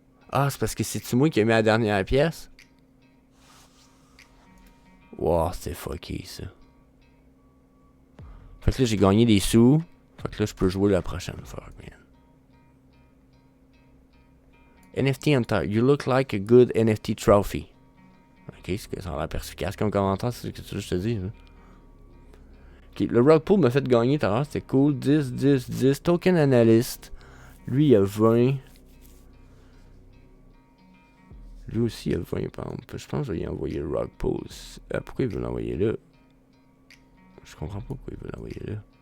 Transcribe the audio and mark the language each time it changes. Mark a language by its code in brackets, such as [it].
[fr] Ah, c'est parce que c'est-tu moi qui ai mis la dernière pièce? Wow, c'est fucké ça. Fait que là, j'ai gagné des sous. Fait que là, je peux jouer la prochaine fois, man. [en] NFT Hunter, you look like a good NFT trophy. [fr] Ok, c'est que ça a l'air perspicace comme commentaire, c'est ce que je te dis. Hein. Ok, le Rock Pool m'a fait gagner tout à l'heure, c'était cool. 10. Token Analyst. Lui, il a 20. Lui aussi, il a 20, par exemple. Je pense que je vais y envoyer le Rock Pool. Pourquoi il veut l'envoyer là? Je comprends pas pourquoi il veut l'envoyer là.